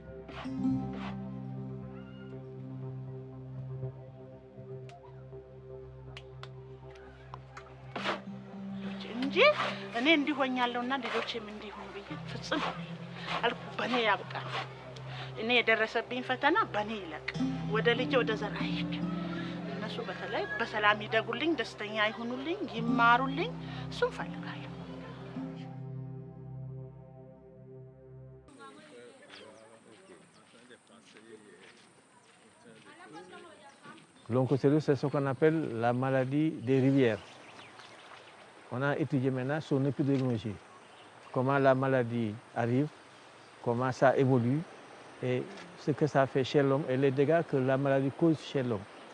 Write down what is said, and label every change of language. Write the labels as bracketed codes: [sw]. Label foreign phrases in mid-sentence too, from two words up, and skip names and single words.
[am] እንጂ እኔ እንዲሆኛለሁና ልጆቼም እንዲሆኑ ብዬ ፍጹም አልኩ። በኔ ያብቃል። እኔ የደረሰብኝ ፈተና በኔ ይለቅ፣ ወደ ልጄ ወደ ዘር አይሄድ። እነሱ በተለይ በሰላም ይደጉልኝ፣ ደስተኛ ይሁኑልኝ፣ ይማሩልኝ፣ እሱን ፈልጋለሁ። [fr] L'onchocerose, c'est ce qu'on appelle la maladie des rivières. On a étudié maintenant son épidémiologie, comment la maladie arrive, comment ça évolue et ce que ça fait chez l'homme et les dégâts que la maladie cause chez l'homme.